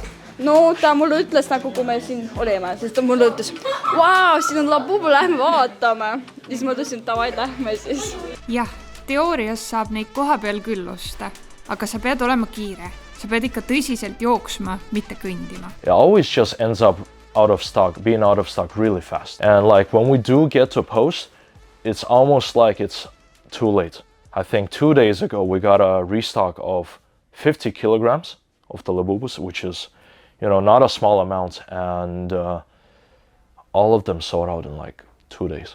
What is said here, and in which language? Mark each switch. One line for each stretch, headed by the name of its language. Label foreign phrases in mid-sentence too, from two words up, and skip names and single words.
Estonian: no ta mulle ütles nagu, kui me siin olime, sest ta mulle ütles, vau, siin on Labubu, lähme vaatame. Ja siis ma ütlesin, davai, lähme siis. Jah, teoorias saab neid koha peal küll osta, aga sa pead olema kiire. Sa pead ikka tõsiselt jooksma, mitte kõndima.
English: It always just ends up being out of stock really fast. And like when we do get to post, it's almost like it's too late. I think 2 days ago we got a restock of 50 kilograms of the Labubus, which is, not a small amount, and all of them sold out in like 2 days.